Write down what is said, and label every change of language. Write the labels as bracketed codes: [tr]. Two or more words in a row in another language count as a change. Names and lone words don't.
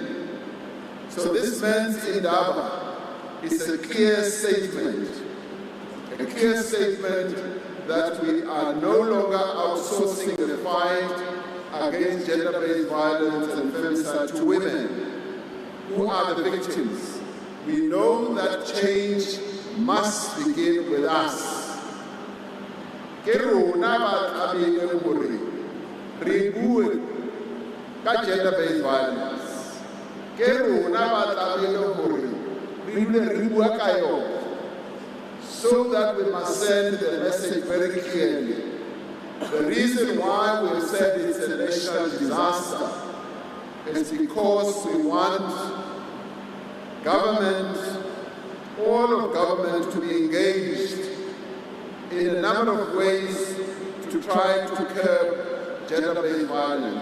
[en] So this men's indaba is a clear statement that we are no longer outsourcing the fight against gender-based violence and femicide to women who are the victims. We know that change must begin with us. [st] Ke rona ba tlamehileng hore re bue ka [en] gender-based violence. [st] Ke rona ba tlamehile hore re dule re bua ka yona, [en] so that we must send the message very clearly. The reason why we have said it's a national disaster is because we want government, all of government, to be engaged in a number of ways to try to curb gender-based violence.